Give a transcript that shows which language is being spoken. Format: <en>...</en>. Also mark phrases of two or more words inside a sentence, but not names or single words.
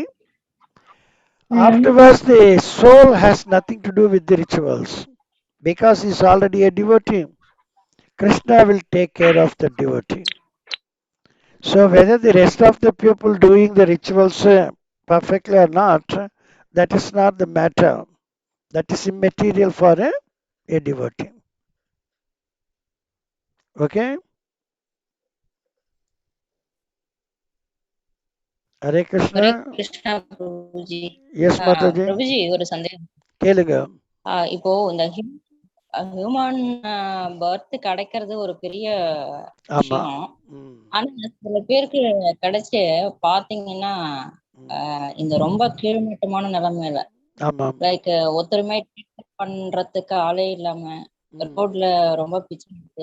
<en>Afterwards, the soul has nothing to do with the rituals because he's already a devotee. Krishna will take care of the devotee. So whether the rest of the people doing the rituals perfectly or not, that is not the matter. That is immaterial for a devotee. Okay? Hare Krishna.</en> <ta>ஹரே கிருஷ்ணா பிரபுஜி.</ta> <en>Yes, Mataji.</en> <ta>பிரபுஜி ஒரு சந்தேகம். கேளுங்க. இப்போ இந்த</ta> <en>human birth</en> <ta>கிடைக்கிறது ஒரு பெரிய விஷயம். ஆனா சில பேருக்கு கிடைச்சு பாத்தீங்கன்னா இந்த ரொம்ப கீழ்மட்டமான நிலைமையில லைக் ஒருத்தருமே பண்றதுக்கு ஆளே இல்லாம ரோட்ல ரொம்ப பிச்சு இருக்கு.</ta>